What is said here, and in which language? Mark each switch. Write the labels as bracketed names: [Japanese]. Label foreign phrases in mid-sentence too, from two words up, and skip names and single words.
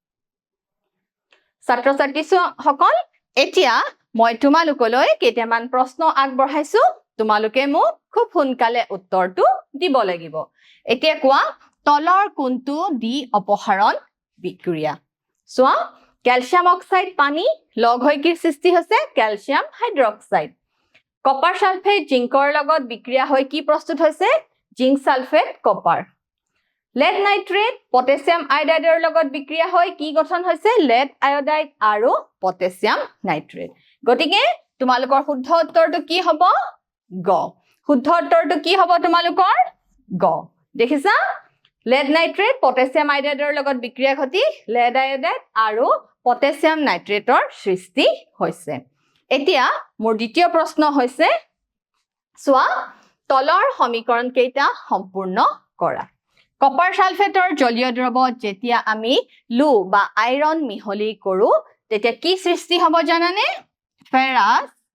[Assamese] ছাত্ৰ ছাত্ৰীসকল এতিয়া মই তোমালোকলৈ কেইটামান প্ৰশ্ন আগবঢ়াইছো তোমালোকে মোক খুব সোনকালে উত্তৰটো দিব লাগিব এতিয়া কোৱা তলৰ কোনটো দ্বি অপসাৰণ বিক্ৰিয়া সোৱা [English] calcium oxide [Assamese] পানী লগ হৈ কি সৃষ্টি হৈছে [English] calcium hydroxide copper sulphate [Assamese] জিংকৰ লগত বিক্ৰিয়া হৈ কি প্ৰস্তুত হৈছে [English] zinc sulphate copper lead nitrate potassium iodide [Assamese] লগত বিক্ৰিয়া হৈ কি গঠন হৈছে [English] lead iodide [Assamese] আৰু [English] potassium nitrate [Assamese] গতিকে তোমালোকৰ শুদ্ধ উত্তৰটো কি হ'ব গ শুদ্ধ উত্তৰটো কি হ'ব তোমালোকৰ গ দেখিছা [English] lead nitrate potassium iodide [Assamese] লগত বিক্ৰিয়া ঘটি [English] lead iodide [Assamese] আৰু [English] potassium nitrate [Assamese] ৰ সৃষ্টি হৈছে এতিয়া মোৰ দ্বিতীয় প্ৰশ্ন হৈছে সোৱা তলৰ সমীকৰণ কেইটা সম্পূৰ্ণ কৰা [English] copper sulphate's [Assamese] জলীয় দ্ৰৱ যেতিয়া আমি লু বা আইৰন মিহলি কৰো তেতিয়া কি সৃষ্টি হ'ব জানানে ফেৰাছ